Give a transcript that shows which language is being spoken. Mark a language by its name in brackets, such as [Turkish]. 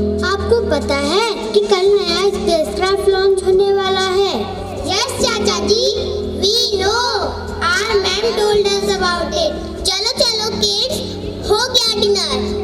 [Hindi] आपको पता है कि कल नया स्पेसक्राफ्ट लॉन्च होने वाला है? [English] Yes chacha ji, we know. Our ma'am told us about it. [Hindi] चलो चलो kids, हो गया डिनर।